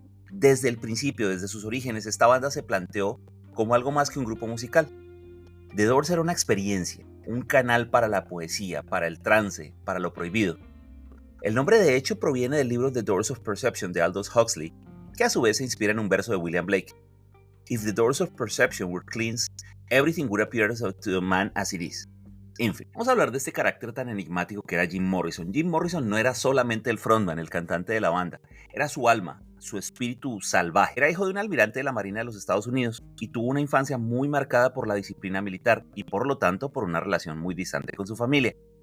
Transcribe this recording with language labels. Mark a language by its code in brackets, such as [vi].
[es] Desde el principio, desde sus orígenes, esta banda se planteó como algo más que un grupo musical. The Doors era una experiencia, un canal para la poesía, para el trance, para lo prohibido. El nombre de hecho proviene del libro The Doors of Perception de Aldous Huxley, que a su vez se inspira en un verso de William Blake. [en] If the doors of perception were cleansed, everything would appear to man as it is. [es] En fin, vamos a hablar de este carácter tan enigmático que era Jim Morrison. Jim Morrison no era solamente el frontman, el cantante de la banda, era su alma, su espíritu salvaje. Era hijo de un almirante de la Marina de los Estados Unidos y tuvo una infancia muy marcada por la disciplina militar y por lo tanto por una relación muy distante con su familia.